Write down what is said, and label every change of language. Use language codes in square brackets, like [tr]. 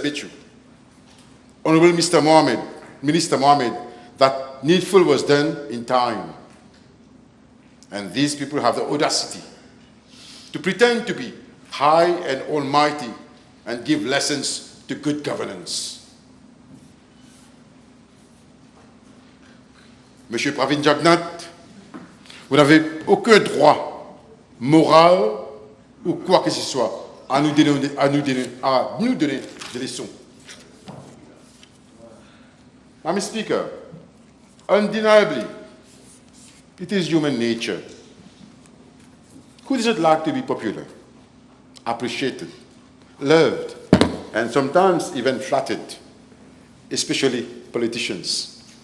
[en] Bichu, Honorable Minister Mohammed, that needful was done in time. And these people have the audacity to pretend to be high and almighty and give lessons to good governance. [fr] Monsieur Pravin Jagnat, vous n'avez aucun droit moral ou quoi que ce soit à nous donner des leçons. [en] Madam Speaker, undeniably, it is human nature. Who doesn't like to be popular, appreciated, loved, and sometimes even flattered, especially politicians?